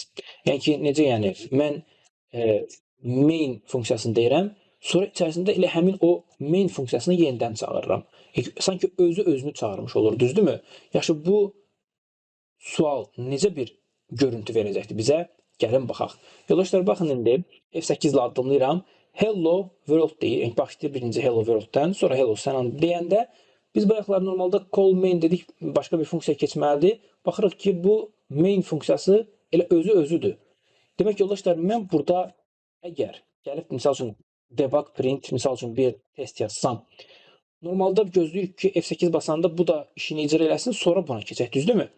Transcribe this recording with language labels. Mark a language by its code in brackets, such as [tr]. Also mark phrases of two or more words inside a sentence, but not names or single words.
[az] Yəni ki, necə yəni, mən main funksiyasını deyirəm, sonra içərisində elə həmin o main funksiyasını yenidən çağırıram. Sanki özünü çağırmış olur, düzdürmü? Yaxşı, bu sual necə bir görüntü verəcəkdir bizə? Gəlin baxaq. Yoldaşlar, baxın indi F8 ilə addımlayıram. [en] Hello world [az] deyir. Yəni, başlayır birinci [en] hello world-dən, [az] sonra hello sənan deyəndə biz bayaqlar normalda [en] call main [az] dedik, başqa bir funksiya keçməlidir. Baxırıq ki, bu main funksiyası elə özüdür. Demək yoldaşlar, mən burada əgər gəlib, misal üçün, [en] debug print, [az] misal üçün, bir test yazsam, normalda gözləyirik ki, F8 basanda bu da işini icra eləsin, sonra buna keçək, düzdürmü?